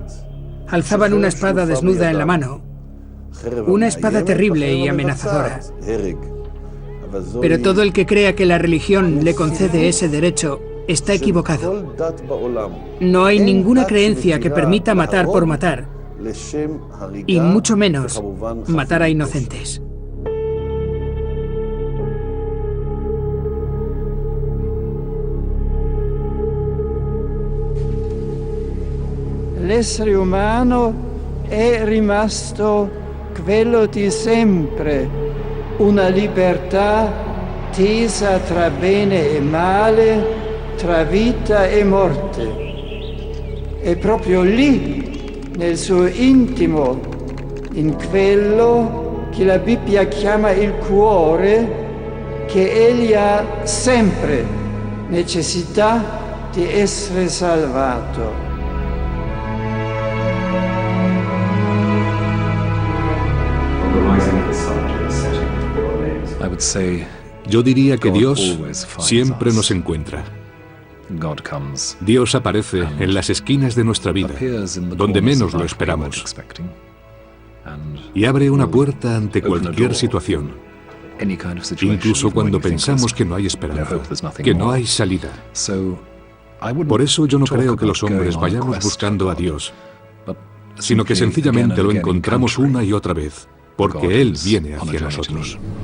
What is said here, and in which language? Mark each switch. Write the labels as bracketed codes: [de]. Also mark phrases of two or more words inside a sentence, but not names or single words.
[es] Alzaban una espada desnuda en la mano, una espada terrible y amenazadora. Pero todo el que crea que la religión le concede ese derecho está equivocado. No hay ninguna creencia que permita matar por matar, y mucho menos matar a inocentes. [it] L'essere umano è rimasto quello di sempre, una libertà tesa tra bene e male, tra vita e morte. È proprio lì, nel suo intimo, in quello che la Bibbia chiama il cuore, che egli ha sempre necessità di essere salvato. [es] Yo diría que Dios siempre nos encuentra. Dios aparece en las esquinas de nuestra vida, donde menos lo esperamos, y abre una puerta ante cualquier situación, incluso cuando pensamos que no hay esperanza, que no hay salida. Por eso yo no creo que los hombres vayamos buscando a Dios, sino que sencillamente lo encontramos una y otra vez, porque Él viene hacia nosotros.